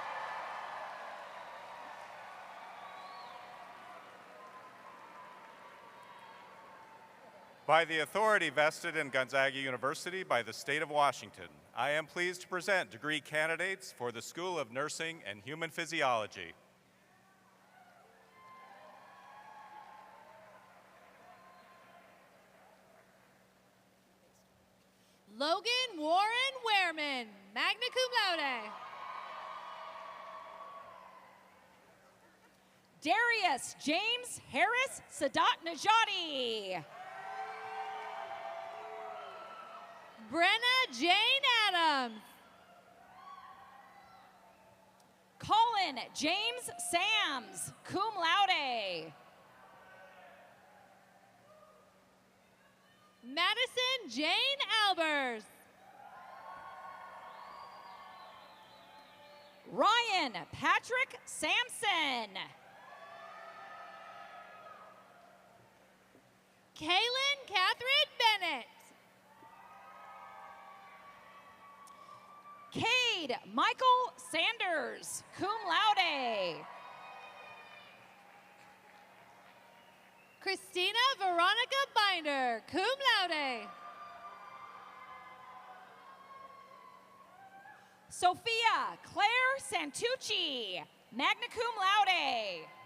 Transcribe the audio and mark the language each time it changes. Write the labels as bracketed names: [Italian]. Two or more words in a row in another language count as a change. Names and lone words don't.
[English] By the authority vested in Gonzaga University by the state of Washington, I am pleased to present degree candidates for the School of Nursing and Human Physiology. Logan Warren Wehrman, [Latin] magna cum laude. [English] Darius James Harris Sadat Najati. Brenna Jane Adams. Colin James Sams, [Latin] cum laude. [English] Madison Jane Albers. Ryan Patrick Sampson. Kaylin Catherine Bennett. Cade Michael Sanders, [Latin] cum laude. [English] Christina Veronica Binder, [Latin] cum laude. [English] Sophia Claire Santucci, [Latin] magna cum laude.